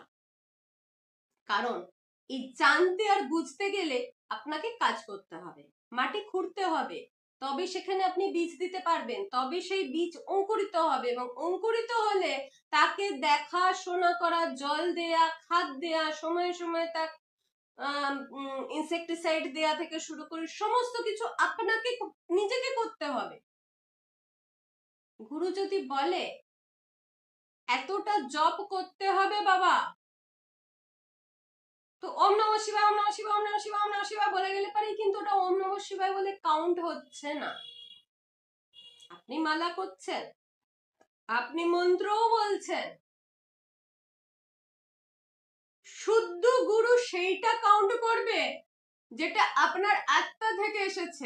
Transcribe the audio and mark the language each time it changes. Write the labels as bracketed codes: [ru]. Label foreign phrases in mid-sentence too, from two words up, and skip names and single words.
[bn] কারণ এই জানতে আর বুঝতে গেলে আপনাকে কাজ করতে হবে, মাটি খুঁড়তে হবে, তবে সেখানে আপনি বীজ দিতে পারবেন, তবে সেই বীজ অঙ্কুরিত হবে, এবং অঙ্কুরিত হলে তাকে দেখা শোনা করা, জল দেয়া, খাদ দেয়া, সময়ে সময়ে তার ইনসেক্টিসাইড দেয়া থেকে শুরু করে সমস্ত কিছু আপনাকে নিজেকে করতে হবে। গুরু যদি বলে এতটা জপ করতে হবে বাবা, তো [sa] ওম নমঃ শিবায়, ওম নমঃ শিবায়, ওম নমঃ শিবায়, ওম নমঃ শিবায় [bn] বলে গেলে পারে, কিন্তু ওটা [sa] ওম নমঃ শিবায় [bn] বলে কাউন্ট হচ্ছে না। আপনি মালা করছেন, আপনি মন্ত্রও বলছেন, শুদ্ধ গুরু সেইটা কাউন্ট করবে যেটা আপনার আত্মা থেকে এসেছে।